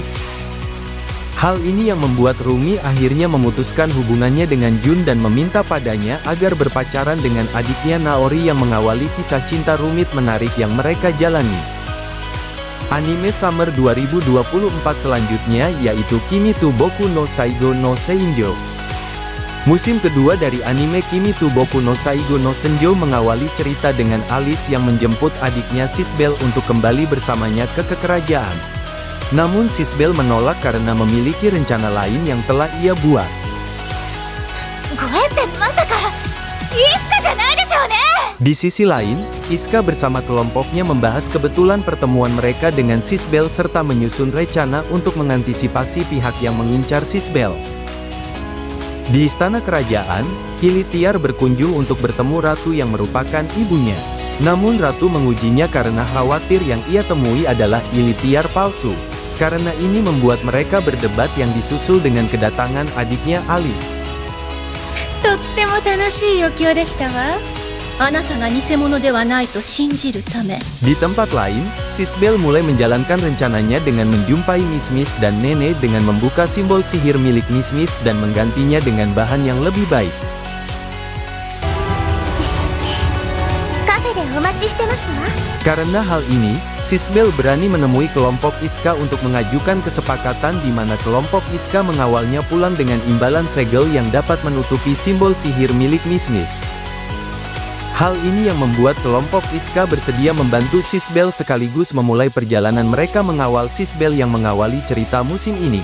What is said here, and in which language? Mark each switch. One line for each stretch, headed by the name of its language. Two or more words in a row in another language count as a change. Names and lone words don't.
Indonesian: Hal ini yang membuat Rumi akhirnya memutuskan hubungannya dengan Jun dan meminta padanya agar berpacaran dengan adiknya Naori yang mengawali kisah cinta rumit menarik yang mereka jalani. Anime Summer 2024 selanjutnya yaitu Kimi to Boku no Saigo no Senjo. Musim kedua dari anime Kimi to Boku no Saigo no Senjo mengawali cerita dengan Alice yang menjemput adiknya Sisbel untuk kembali bersamanya ke kerajaan. Namun Sisbel menolak karena memiliki rencana lain yang telah ia buat.
Japanese: ご縁ってまさかイスカじゃないでしょうね。
Indonesian: Di sisi lain, Iska bersama kelompoknya membahas kebetulan pertemuan mereka dengan Sisbel serta menyusun rencana untuk mengantisipasi pihak yang mengincar Sisbel. Di istana kerajaan, Hilitiar berkunjung untuk bertemu ratu yang merupakan ibunya. Namun ratu mengujinya karena khawatir yang ia temui adalah Hilitiar palsu. Karena ini membuat mereka berdebat yang disusul dengan kedatangan adiknya Alice.
Japanese: とっても楽しい余興でしたわ。あなたが偽物ではないと信じるため。
Indonesian: Di tempat lain, Sisbel mulai menjalankan rencananya dengan menjumpai Miss Miss dan Nene dengan membuka simbol sihir milik Miss Miss dan menggantinya dengan bahan yang lebih baik.
Japanese: カフェでお待ちしてますわ。
Indonesian: Karena hal ini, Sisbel berani menemui kelompok Iska untuk mengajukan kesepakatan di mana kelompok Iska mengawalnya pulang dengan imbalan segel yang dapat menutupi simbol sihir milik Miss Miss. Hal ini yang membuat kelompok Iska bersedia membantu Sisbel sekaligus memulai perjalanan mereka mengawal Sisbel yang mengawali cerita musim ini.